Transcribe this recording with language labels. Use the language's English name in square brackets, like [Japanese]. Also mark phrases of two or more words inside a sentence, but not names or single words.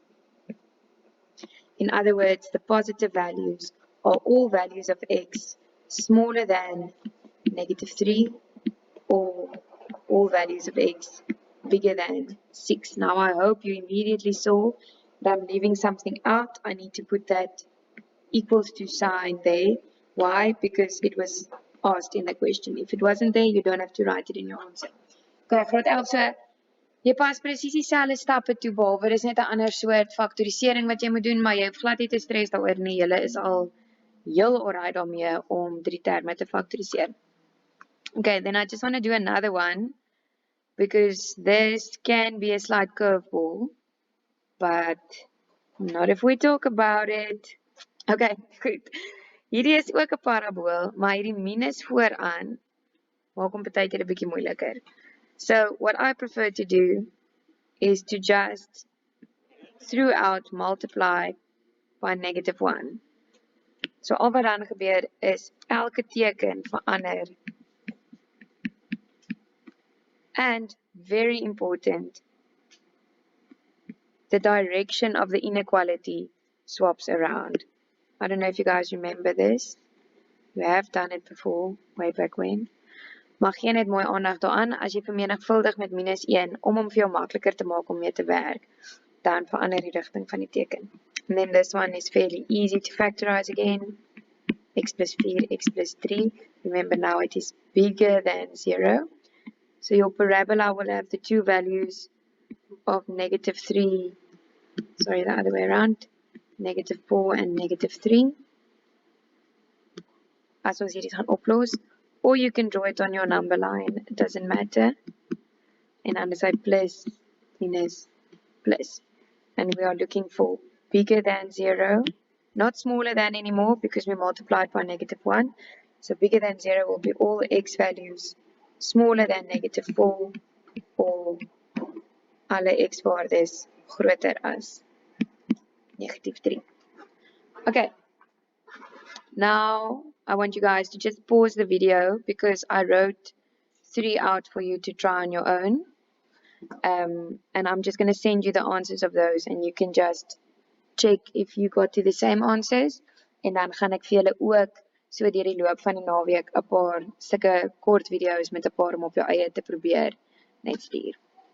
[English] In other words, the positive values are all values of x smaller than negative 3 or all values of x bigger than 6. Now I hope you immediately saw that I'm leaving something out. I need to put that equals to sign there. Why? Because it was asked in the question. If it wasn't there, you don't have to write it in your answer. [Afrikaans] Okay, graad 11, so jy pas presies dieselfde stappe toe, behalwe dis net 'n ander soort faktorisering wat jy moet doen, maar jy hoef glad nie te stres daaroor nie. Julle is al heel alright daarmee om 3 terme te faktoriseer. [English] Okay, then I just want to do another one, because this can be a slight curveball, but not if we talk about it. [Afrikaans] Okay, goed. Hierdie is ook 'n parabool, maar hierdie minus vooraan maak hom baie keer 'n bietjie moeiliker. [English] So what I prefer to do is to just throughout multiply by negative 1. [Afrikaans] So al wat dan gebeur is elke teken verander. [English] And very important, the direction of the inequality swaps around. I don't know if you guys remember this. You have done it before, way back when. [Afrikaans] Maar gee net mooi aandag daaraan, as jy vermenigvuldig met minus 1, om hom vir jou makliker te maak om mee te werk, dan verander die rigting van die teken. [English] And then this one is fairly easy to factorize again. X plus 4, x plus 3. Remember now it is bigger than 0. So your parabola will have the two values of negative 3, sorry, the other way around, negative 4 and negative 3. [Afrikaans] As ons hierdie gaan oplos, [English] or you can draw it on your number line, it doesn't matter. And then say plus, minus, plus. And we are looking for bigger than 0, not smaller than anymore because we multiplied by negative 1. So bigger than 0 will be all x values smaller than negative 4 or [Afrikaans] alle x waardes groter as [English] negative 3. Okay. Now I want you guys to just pause the video because I wrote 3 out for you to try on your own. And I'm just going to send you the answers of those and you can just check if you got to the same answers. [Afrikaans] En dan gaan ek vir julle ook so deur die loop van die naweek 'n paar sulke kort video's met 'n paar om op jou eie te probeer net stuur.